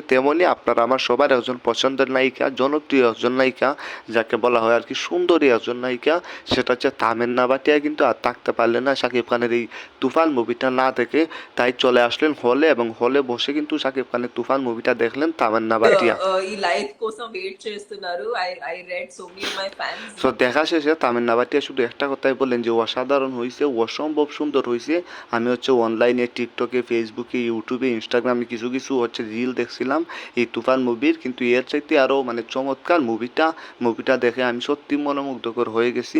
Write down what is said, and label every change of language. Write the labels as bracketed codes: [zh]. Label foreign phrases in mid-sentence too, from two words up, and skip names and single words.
[bn] তেমনই আপনারা আমার সবার একজন পছন্দের নায়িকা, জনপ্রিয় একজন নায়িকা, যাকে বলা হয় আর কি সুন্দরী একজন নায়িকা, সেটা হচ্ছে তামান্না ভাটিয়া, কিন্তু আর থাকতে পারলেন না শাকিব খানের এই তুফান মুভিটা না দেখে, তাই চলে আসলেন হলে এবং হলে বসে কিন্তু শাকিব খানের তুফান মুভিটা দেখলেন তামান্না ভাটিয়া। [te] ఈ లైఫ్ కోసం వెయిట్ చేస్తున్నారు. [en] I read so many of my fans [bn] সো দেখা শেষে তামিন্না ভাটিয়া শুধু একটা কথাই বললেন যে অসাধারণ হয়েছে, অসম্ভব সুন্দর হয়েছে। আমি হচ্ছে অনলাইনে টিকটকে, ফেসবুকে, ইউটিউবে, ইনস্টাগ্রামে কিছু কিছু হচ্ছে রিল দেখছিলাম এই তুফান মুভির, কিন্তু এর চাইতে আরও মানে চমৎকার মুভিটা দেখে আমি সত্যি মনোমুগ্ধকর হয়ে গেছি।